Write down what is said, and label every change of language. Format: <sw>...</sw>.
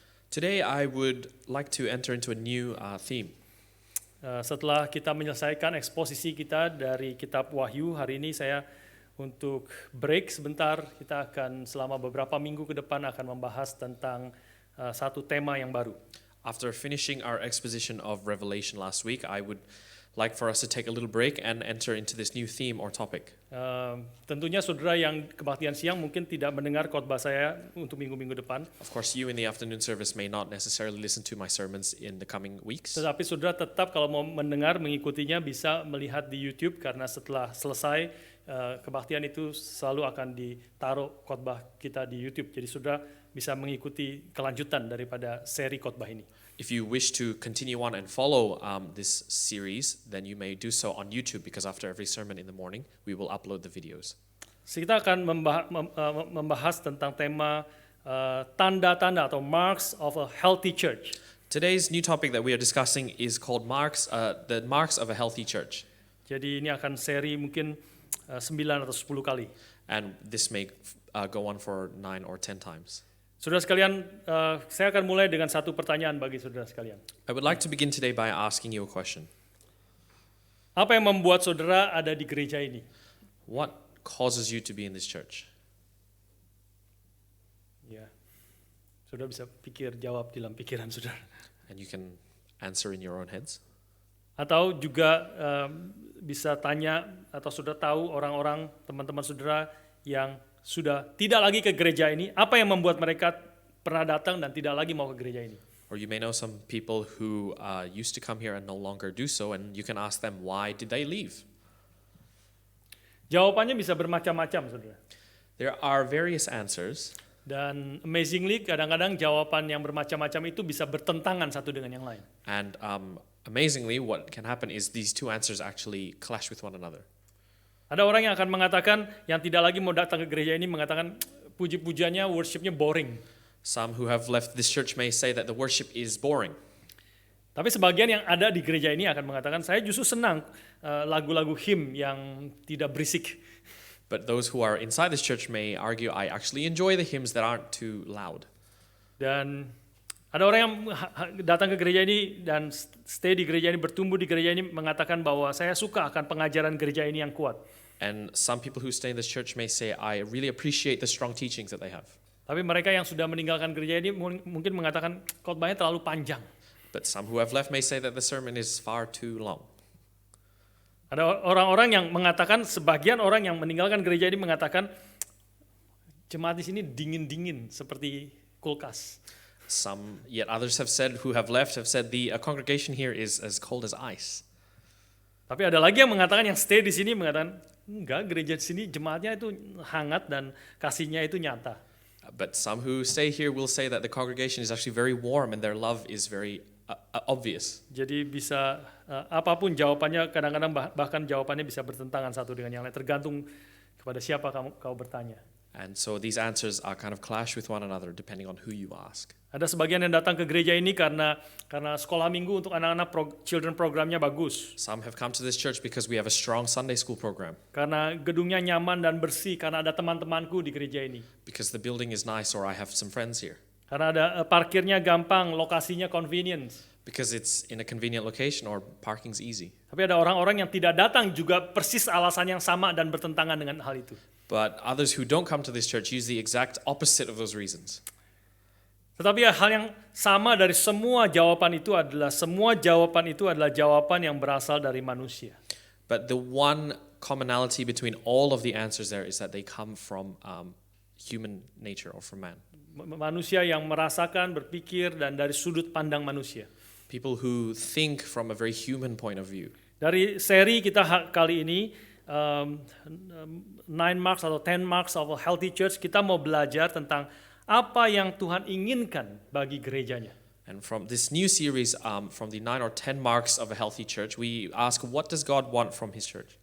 <en>Today I would like to enter into a new theme.</en> <id>Setelah kita menyelesaikan eksposisi kita dari kitab Wahyu, hari ini saya untuk break sebentar. Kita akan selama beberapa minggu ke depan akan membahas tentang satu tema yang baru.</id> <en>After finishing our exposition of Revelation last week, I would like for us to take a little break and enter into this new theme or topic.</en> <id>Tentunya saudara yang kebaktian siang mungkin tidak mendengar khotbah saya untuk minggu-minggu depan.</id> <en>Of course, you in the afternoon service may not necessarily listen to my sermons in the coming weeks.</en> <id>Tetapi saudara tetap kalau mau mendengar, mengikutinya bisa melihat di YouTube, karena setelah selesai kebaktian itu selalu akan ditaruh khotbah kita di YouTube. Jadi saudara bisa mengikuti kelanjutan daripada seri khotbah ini.</id> <en>If you wish to continue on and follow this series, then you may do so on YouTube, because after every sermon in the morning, we will upload the videos.</en> <id>Kita akan membahas tentang tema tanda-tanda atau</id> <en>marks of a healthy church. Today's new topic that we are discussing is called the marks of a healthy church.</en> <id>Jadi ini akan seri mungkin 9 atau 10 kali.</id> <en>And this may go on for 9 or 10 times.</en> <id>Saudara sekalian, saya akan mulai dengan satu pertanyaan bagi saudara sekalian.</id> <en>I would like to begin today by asking you a question.</en> <id>Apa yang membuat saudara ada di gereja ini?</id> <en>What causes you to be in this church?</en> <id>Ya, saudara bisa jawab di dalam pikiran saudara.</id> <en>And you can answer in your own heads.</en> <id>Atau juga bisa tanya atau saudara tahu orang-orang, teman-teman saudara yang sudah tidak lagi ke gereja ini, apa yang membuat mereka pernah datang dan tidak lagi mau ke gereja ini?</id> <en>Or you may know some people who used to come here and no longer do so, and you can ask them, why did they leave?</en> <id>Jawabannya bisa bermacam-macam, saudara.</id> <en>There are various answers.</en> <id>Dan amazingly, kadang-kadang jawaban yang bermacam-macam itu bisa bertentangan satu dengan yang lain.</id> <en>And amazingly, what can happen is these two answers actually clash with one another.</en> <id>Ada orang yang akan mengatakan, yang tidak lagi mau datang ke gereja ini mengatakan, puji-pujiannya, worshipnya boring.</id> <en>Some who have left this church may say that the worship is boring.</en> <id>Tapi sebagian yang ada di gereja ini akan mengatakan, saya justru senang lagu-lagu hymn yang tidak berisik.</id> <en>But those who are inside this church may argue, I actually enjoy the hymns that aren't too loud.</en> <id>Dan ada orang yang datang ke gereja ini dan stay di gereja ini, bertumbuh di gereja ini, mengatakan bahwa saya suka akan pengajaran gereja ini yang kuat.</id> <en>And some people who stay in this church may say, I really appreciate the strong teachings that they have.</en> <id>Tapi mereka yang sudah meninggalkan gereja ini mungkin mengatakan khotbahnya terlalu panjang.</id> <en>But some who have left may say that the sermon is far too long.</en> <id>Ada orang-orang yang mengatakan, sebagian orang yang meninggalkan gereja ini mengatakan, jemaat di sini dingin-dingin seperti kulkas.</id> <en>Some, yet others have said, who have left, have said the congregation here is as cold as ice.</en> <id>Tapi ada lagi yang mengatakan, yang stay di sini mengatakan, enggak, gereja di sini jemaatnya itu hangat dan kasihnya itu nyata.</id> <en>But some who stay here will say that the congregation is actually very warm and their love is very obvious.</en> <id>Jadi bisa apapun jawabannya, kadang-kadang bahkan jawabannya bisa bertentangan satu dengan yang lain, tergantung kepada siapa kau bertanya.</id> <en>And so these answers are kind of clash with one another depending on who you ask.</en> <id>Ada sebagian yang datang ke gereja ini karena sekolah minggu untuk anak-anak children programnya bagus.</id> <en>Some have come to this church because we have a strong Sunday school program.</en> <id>Karena gedungnya nyaman dan bersih, karena ada teman-temanku di gereja ini.</id> <en>Because the building is nice or I have some friends here.</en> <id>Karena ada parkirnya gampang, lokasinya convenience.</id> <en>Because it's in a convenient location or parking's easy.</en> <id>Tapi ada orang-orang yang tidak datang juga persis alasan yang sama dan bertentangan dengan hal itu.</id> <en>But others who don't come to this church use the exact opposite of those reasons.</en> <id>Tetapi hal yang sama dari semua jawaban itu adalah jawaban yang berasal dari manusia.</id> <en>But the one commonality between all of the answers there is that they come from human nature or from man.</en> <id>Manusia yang merasakan, berpikir, dan dari sudut pandang manusia.</id> <en>People who think from a very human point of view.</en> <id>Dari seri kita kali ini, 9 marks atau 10</id> <en>marks of a healthy church,</en> <id>kita mau belajar tentang apa yang Tuhan inginkan bagi gerejanya.</id> <en>And from this new series, from the 9 or 10 marks of a healthy church, we ask, what does God want from His church?</en>